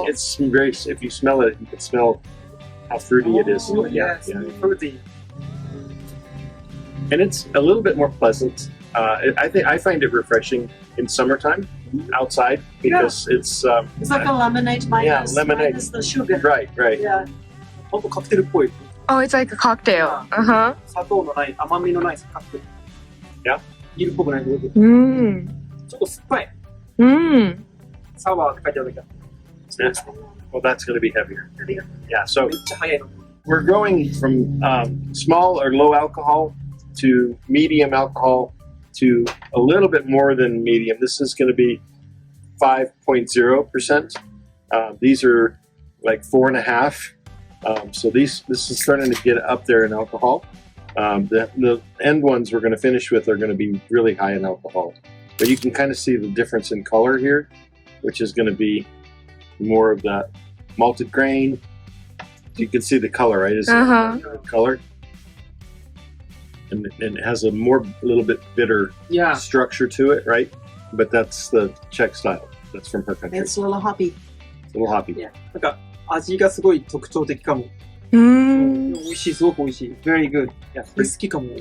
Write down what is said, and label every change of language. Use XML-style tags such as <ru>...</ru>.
<en>and it's very, if you smell it, you can smell how fruity it is. Oh, Yeah, yes. yeah. Fruity. And it's a little bit more pleasant. I find it refreshing in summertime outside because it's It's like a lemonade minus, lemonade. minus the sugar. right. Yeah.</en> <ja>ほんとカクテルっぽい。</ja> <en>Oh, it's like a cocktail. Uh-huh.</en> <ja>砂糖のない甘みのないカクテル。</ja> <en>Yeah.</en> <ja>ビールっぽくないけど、ち Mm. ょっと酸っぱい。 Mm. サワーって書いてあるけど。</ja> <en>Yeah. Well, that's going to be heavier. Yeah. So</en> <ja>めっちゃ早いの。</ja> <en>we're going from small or low alcohol to medium alcohol to a little bit more than medium. This is going to be 5.0%. These are like 4.5. So this is starting to get up there in alcohol. The end ones we're going to finish with are going to be really high in alcohol. But you can kind of see the difference in color here, which is going to be more of that malted grain. You can see the color, right? It's color. And it has a little bit bitter Yeah. structure to it, right? But that's the Czech style. That's from her country. It's a little hoppy. It's a little hoppy. Yeah.</en> <ja>なんか味がすごい特徴的かも。 Mm. 美味しい、すごく美味しい。</ja> <en>Very good.</en> <ja>いや、これ好きかも。</ja>